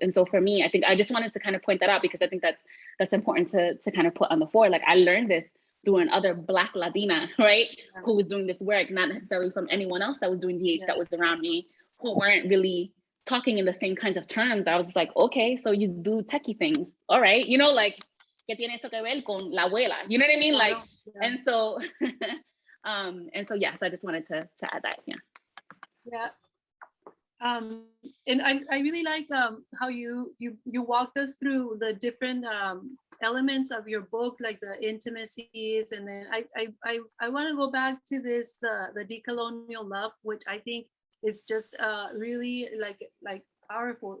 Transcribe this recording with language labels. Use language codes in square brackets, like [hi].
[en] And so for me, I think I just wanted to kind of point that out, because I think that's important to kind of put on the floor. Like I learned this through another Black Latina, right? Yeah. Who was doing this work, not necessarily from anyone else that was doing DH that was around me, who weren't really talking in the same kinds of terms. I was like, okay, so you do techie things. All right, you know, like, [es] ¿qué tiene eso que ver con la abuela? [en] You know what I mean? Like, and so, yes, I just wanted to add that, Yeah. And I really like how you walked us through the different elements of your book, like the intimacies, and then I want to go back to this the decolonial love, which I think is just really like powerful.